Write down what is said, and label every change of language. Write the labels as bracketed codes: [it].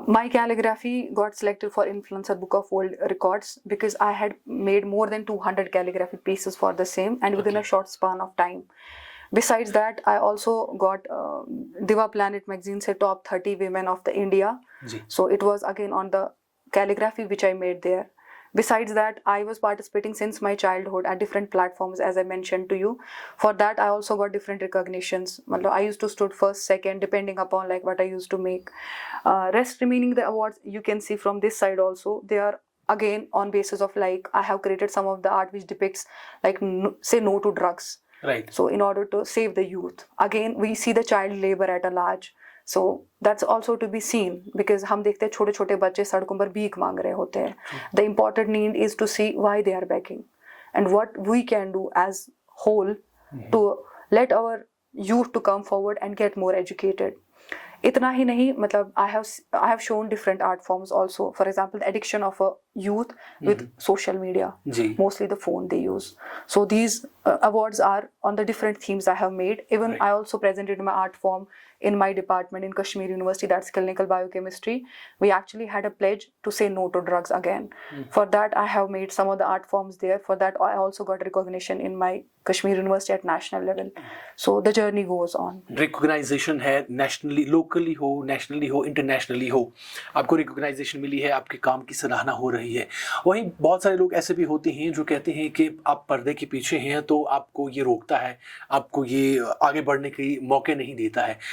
[en] My calligraphy got selected for Influencer Book of World Records because I had made more than 200 calligraphy pieces for the same, and within a short span of time. Besides that, I also got Diva Planet magazine say top 30 women of the India. So it was again on the calligraphy which I made there. Besides that, I was participating since my childhood at different platforms, as I mentioned to you. For that, I also got different recognitions. I used to stood first, second, depending upon like what I used to make. Rest remaining the awards, you can see from this side also. They are again on basis of, like, I have created some of the art which depicts, like, say no to drugs. Right. So in order to save the youth, again we see the child labor at a large. So that's also to be seen, because [ur] ہم دیکھتے ہیں چھوٹے چھوٹے بچے سڑکوں پر بھیک مانگ رہے ہوتے ہیں. [en] The important need is to see why they are begging and what we can do as whole to let our youth to come forward and get more educated. [ur] اتنا ہی نہیں مطلب [en] I have shown different art forms also. For example, the addiction of a youth with social media, جی mostly the phone they use. So these awards are on the different themes I have made. Even Right. I also presented my art form in my department in Kashmir University, that's clinical biochemistry. We actually had a pledge to say no to drugs again. For that I have made some of the art forms there. For that I also got recognition in my Kashmir University at national level. So the journey goes on. [ur] ریکوگنائزیشن ہے nationally locally ہو nationally ہو internationally ہو آپ کو ریکوگنائزیشن ملی ہے آپ کے کام کی سراہنا ہو رہی ہے. وہیں بہت سارے لوگ ایسے بھی ہوتے ہیں جو کہتے ہیں کہ آپ پردے کے پیچھے ہیں تو آپ کو یہ روکتا ہے آپ کو یہ آگے بڑھنے کی موقع نہیں دیتا ہے.